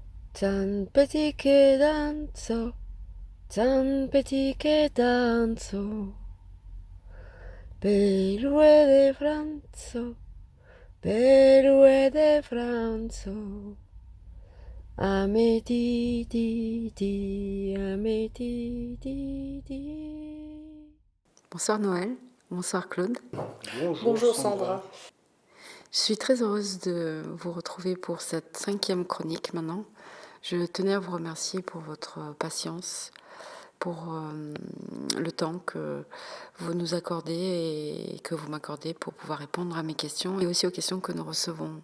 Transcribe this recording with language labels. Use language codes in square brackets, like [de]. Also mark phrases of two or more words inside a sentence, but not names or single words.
[fr] Tan petit que danzo, tan petit que danzo, Perue de Franzo, Perue de Franzo, ame di di di, ame di di. Bonsoir Noël, bonsoir Claude. Bonjour Sandra. Je suis très heureuse de vous retrouver pour cette 5e chronique maintenant. Je tenais à vous remercier pour votre patience, pour le temps que vous nous accordez et que vous m'accordez pour pouvoir répondre à mes questions et aussi aux questions que nous recevons.